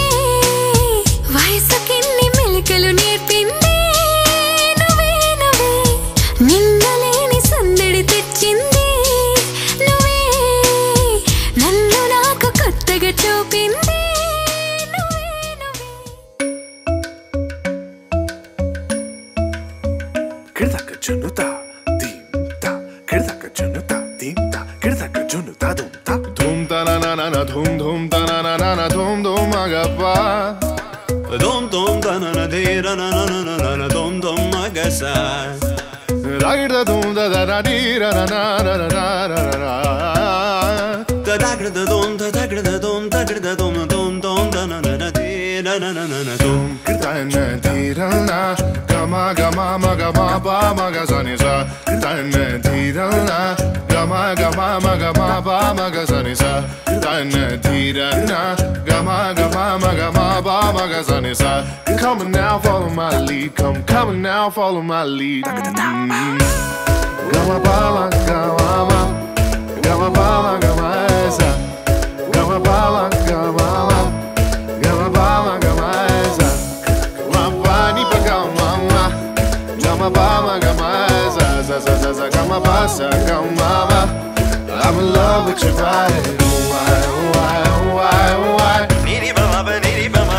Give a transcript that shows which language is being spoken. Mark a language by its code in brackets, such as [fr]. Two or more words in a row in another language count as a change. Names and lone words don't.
[te] వయసుకిన్ని మెలికలు నేర్పింది నువ్వే నువ్వే నిందలేని సందడి తెచ్చింది నువ్వే నన్ను నాకు కొత్తగా చూపింది నువ్వే నువ్వే Kirdaka junuta, dimta. Kirdaka junuta, dimta. Kirdaka junuta, dumta. Dhum ta na na na na dhum dhum ta na na na na dhum dhum agappa. Dum dum da na na de ra na na na na na dum dum magasa. Ragda dhum da da da di ra na na na na na na na. Da da gra da dum da da gra da dum da gra da dum dum dum da na na na de ra na na na na dum. Kirta na di ra na gama gama ma gama pa ma ga sa ni sa. Kirta na di ra na gama gama ma gama pa ma ga sa ni sa. Kirta na di ra na gama gama ma gama pa ma ga sa ni sa. [en] Come on now, follow my lead. Come on now, follow my lead. Gama pa ma gama ma gama pa ma gama sa. Gama pa ma gama ma gama pa ma gama sa. Gama pa ni pa gama ma gama pa ma gama sa sa sa sa sa gama pa sa gama ma. I'm in love with your body. Oh why oh why oh why oh why. Niri ba ba niri ba.